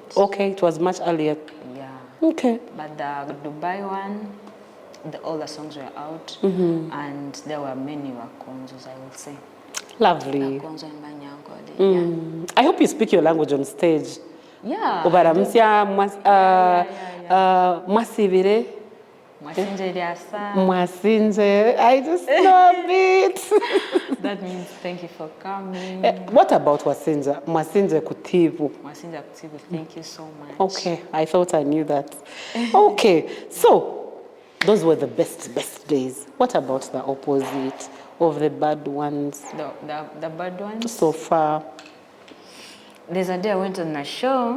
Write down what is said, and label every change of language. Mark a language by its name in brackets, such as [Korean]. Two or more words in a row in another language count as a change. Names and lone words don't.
[English] Okay, it was much earlier. Yeah. Okay. But the Dubai one, all the songs were out. Mm-hmm. And there were many Wakonzos, I would say. Lovely. Wakonzo and Banyankole. Yeah. I hope you speak your language on stage. Yeah. [Konzo] Obaramsya mwasibire. Mwasinje lyasa. Mwasinje. [English] I just know a bit. That means thank you for coming. What about Wasinja? [Konzo] Mwasinje kutibu. Mwasinje kutibu, [English] thank you so much. Okay, I thought I knew that. Okay, so those were the best days. What about the opposite of the bad ones? The bad ones? So far. There's a day I went on a show.